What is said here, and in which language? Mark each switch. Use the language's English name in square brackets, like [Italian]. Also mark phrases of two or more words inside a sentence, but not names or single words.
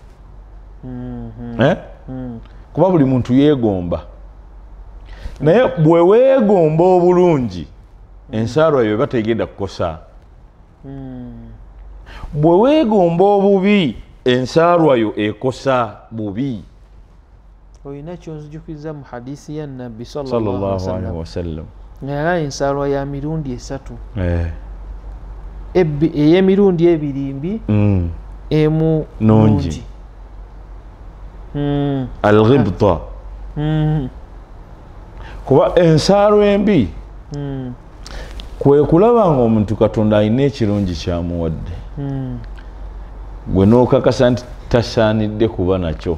[Ganda] Kuba buli muntu yeegomba naye bwe weegomba obulungi ensaalwa yo bategenda kukosa. Bwe weegomba obubi ensaalwa yo ekosa bubi. Oyina kyonzijukiriza mu hadisi ya Nabbi [Arabic] صلى الله عليه وسلم [Ganda] nga ensaalwa ya mirundi 3 ey'emirundi 2 emu nungi. Al-ghibta. Kuba ensaalwa embi kwe kulaba ng'omuntu Katonda alina ekirungi kyamuwadde gwe n'okakasa nti tasaanidde kuba nakyo.